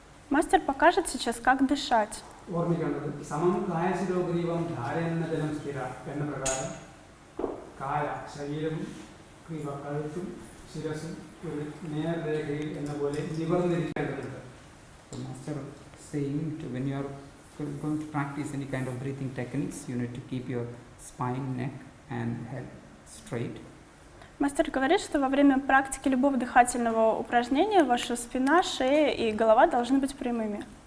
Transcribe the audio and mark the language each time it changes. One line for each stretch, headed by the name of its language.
Russian: Мастер покажет сейчас, как дышать.
Malayalam: ഓർമ്മിക്കേണ്ടത് സമം കായശിരോഗ്രീവം ധാരയെന്ന ജലം സ്ഥിര എന്ന പ്രകാരം കായ ശരീരവും കഴുത്തും ശിരസും ഒരു നേർരേഖയിൽ എന്ന പോലെ നിവർന്നിരിക്കേണ്ടതുണ്ട്.
English: The master saying to when you are going to practice any kind of breathing techniques, you need to keep your spine, neck and head straight.
Russian: Мастер говорит, что во время практики любого дыхательного упражнения ваша спина, шея и голова должны быть прямыми.